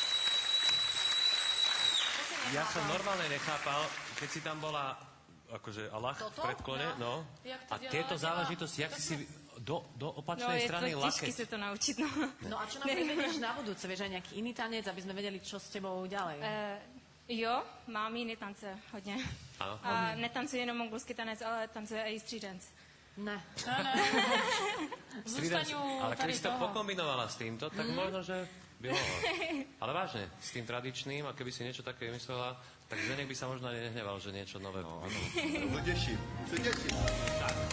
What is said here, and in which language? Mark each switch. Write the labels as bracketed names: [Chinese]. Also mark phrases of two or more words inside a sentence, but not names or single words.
[Slovak] Ja som normálne nechápal, keď si tam bola akože Allah v predklone, no. A tieto záležitosti, jak si do opačnej strany [Czech] No, je to těžké [Slovak] lakeť. [Czech] se to naučit, no. [Slovak] No a čo nám privedieš na budúce? Vieš aj nejaký iný tanec, aby sme vedeli, čo s tebou ďalej? [Czech] Jo, mám jiný tance hodně. Ano. A netancuje jenom mongolský tanec, ale tancuje i street dance. Ne. Zůstaňu Ale tady [Slovak] keby si to [Czech] toho. [Slovak] pokombinovala s týmto, tak možno, že by mohlo. Ale vážne, s tým tradičným, a keby si niečo také vymyslela, tak Zdeněk by sa možno ani nehneval, že niečo nové. No, to teším.